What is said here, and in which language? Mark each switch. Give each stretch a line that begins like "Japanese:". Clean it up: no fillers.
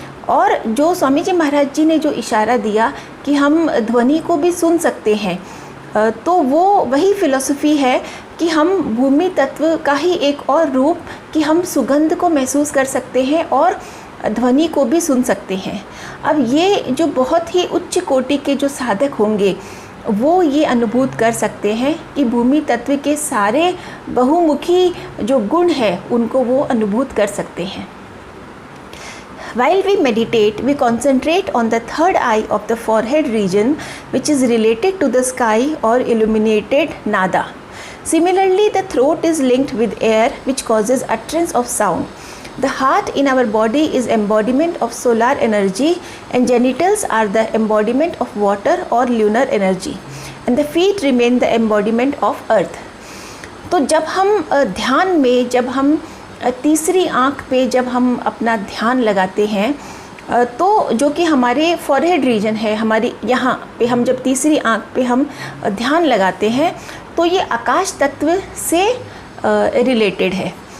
Hindi: और जो स्वामी जी महाराज जी ने जो इशारा दिया कि हम ध्वनि को भी सुन सकते हैं, तो वो वही फिलॉसफी है कि हम भूमि तत्व का ही एक और रूप कि हम सुगंध को महसूस कर सकते हैं और ध्वनि को भी सुन सकते हैं। अब ये जो बहुत ही उच्च कोटि के जो साधक होंगे वो ये अनुभूत कर सकते हैं कि भूमि तत्व के सारे बहुमुखी जो गुण हैं उनको वो अनुभूत कर सकते हैं।
English: While we meditate, we concentrate on the third eye of the forehead region, which is related to the sky or illuminated nada. Similarly, the throat is linked with air, which causes utterance of sound. The heart in our body is embodiment of solar energy, and genitals are the embodiment of water or lunar energy, and the feet remain the embodiment of earth.
Hindi: तो जब हम ध्यान में, जब हम तीसरी आँख पे जब हम अपना ध्यान लगाते हैं, तो जो कि हमारे फॉरहेड रीजन है, हमारे यहाँ पे हम जब तीसरी आँख पे हम ध्यान लगाते हैं तो ये आकाश तत्व से रिलेटेड है।